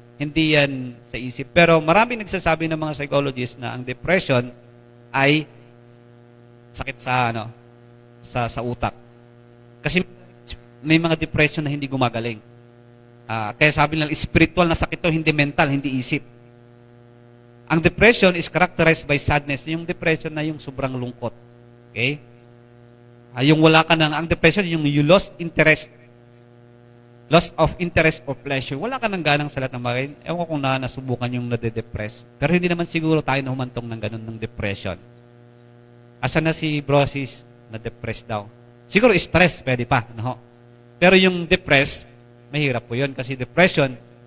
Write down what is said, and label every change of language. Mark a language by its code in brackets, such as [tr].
[tl] Hindi yan sa isip. Pero maraming nagsasabi ng mga psychologists na ang depression ay sakit sa utak. Kasi may mga depression na hindi gumagaling. Kaya sabi nila, spiritual na sakit to, hindi mental, hindi isip. Ang [en] depression is characterized by sadness. [tl] Yung depression na yung sobrang lungkot. Okay? Yung wala ka ang depression, yung [en] you lost interest. Loss of interest or pleasure. [tl] Wala ka nang ganang sa lahat ng bagay. Ewan ko kung nasubukan yung nade-depress. Pero hindi naman siguro tayo humantong ng ganun ng depression. Asa na si Brosis na-depress daw? Siguro stress, pwede pa. No? Pero yung depress, mahirap po yun kasi depression.